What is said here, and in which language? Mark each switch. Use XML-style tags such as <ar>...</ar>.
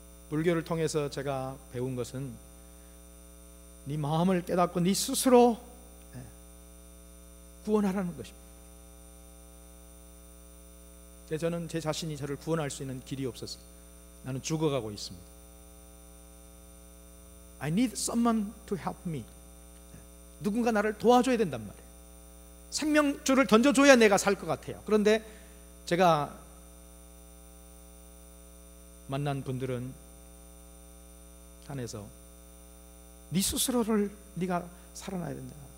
<ko>불교를 통해서 제가 배운 것은 네 마음을 깨닫고 네 스스로 구원하라는 것입니다. 저는 제 자신이 저를 구원할 수 있는 길이 없었어요. 나는 죽어가고 있습니다.</ko> <en>I need someone to help me.</en> <ko>누군가 나를 도와줘야 된단 말이에요. 생명줄을 던져줘야 내가 살 것 같아요. 그런데 제가 만난 분들은 산에서 네 스스로를 네가 살아나야 된다.</ko>